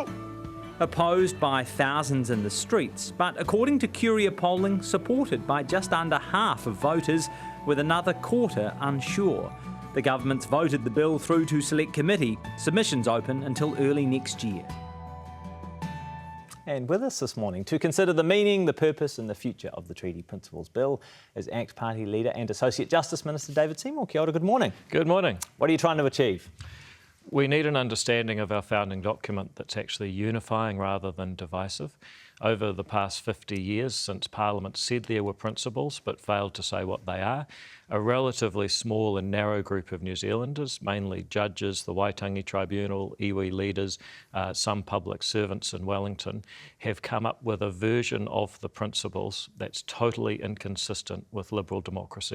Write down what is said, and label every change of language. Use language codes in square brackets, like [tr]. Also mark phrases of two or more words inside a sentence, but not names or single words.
[en] Opposed by thousands in the streets, but according to Curia polling, supported by just under half of voters, with another quarter unsure. The government's voted the bill through to Select Committee. Submissions open until early next year. And with us this morning to consider the meaning, the purpose and the future of the Treaty Principles Bill is ACT Party leader and Associate Justice Minister David Seymour. [mi] Kia ora, [en] good morning. Good morning. What are you trying to achieve? We need an understanding of our founding document that's actually unifying rather than divisive. Over the past 50 years, since Parliament said there were principles but failed to say what they are, a relatively small and narrow group of New Zealanders, mainly judges, the Waitangi Tribunal, iwi leaders, some public servants in Wellington, have come up with a version of the principles that's totally inconsistent with liberal democracy.